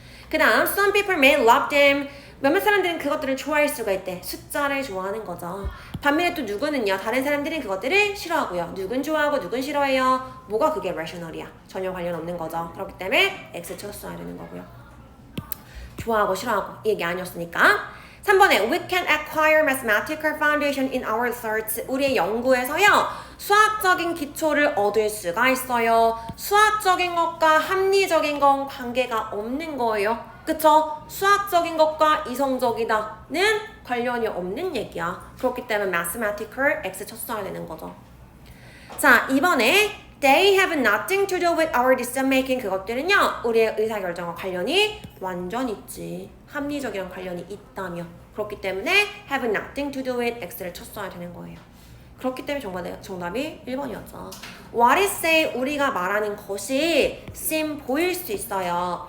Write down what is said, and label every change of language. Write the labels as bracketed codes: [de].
[ko] 그 다음 [en] some people may love them [ko] 몇몇 사람들은 그것들을 좋아할 수가 있대. 숫자를 좋아하는 거죠. 반면에 또 누구는요. 다른 사람들은 그것들을 싫어하고요. 누군 좋아하고 누군 싫어해요. 뭐가 그게 rational이야. 전혀 관련 없는 거죠. 그렇기 때문에 X 쳤어야 되는 거고요. 좋아하고 싫어하고 이 얘기 아니었으니까. 3번에 [en] We can acquire mathematical foundation in our research. [ko] 우리의 연구에서요. 수학적인 기초를 얻을 수가 있어요. 수학적인 것과 합리적인 건 관계가 없는 거예요. 그쵸? 수학적인 것과 이성적이다는 관련이 없는 얘기야. 그렇기 때문에 mathematical X 쳤어야 되는 거죠. 자, 이번에 [en] They have nothing to do with our decision making. [ko] 그것들은요. 우리의 의사결정과 관련이 완전 있지. 합리적이랑 관련이 있다며. 그렇기 때문에 [en] have nothing to do with [ko] X를 쳤어야 되는 거예요. 그렇기 때문에 정답이 1번이었죠. [en] What is say [ko] 우리가 말하는 것이 seem 보일 수 있어요.